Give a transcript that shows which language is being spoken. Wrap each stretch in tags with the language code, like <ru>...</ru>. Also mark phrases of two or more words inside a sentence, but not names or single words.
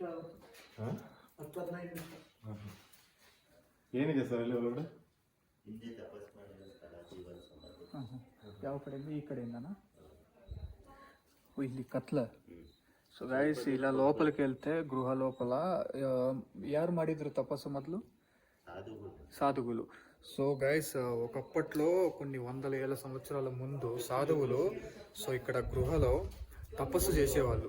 <kn>ಹಾಂ 15 ನಿಮಿಷ. ಏನಿದೆ ಸರ್ ಅಲ್ಲಿ ಒಳಗಡೆ? ಯಾವ ಕಡೆಯಿಂದ? ಈ ಕಡೆಯಿಂದನಾ? ಇಲ್ಲಿ కత్ల.</kn> <te>సో గైస్ ఇలా లోపలికి వెళ్తే గృహ లోపల</te> <kn>ಯಾರು ಮಾಡಿದ್ರು</kn> <te>తపస్సు మొదలు? సాధువులు. సో గైస్ ఒకప్పట్లో కొన్ని వందల ఏళ్ళ సంవత్సరాల ముందు సాధువులు సో ఇక్కడ గృహలో తపస్సు చేసేవాళ్ళు.</te>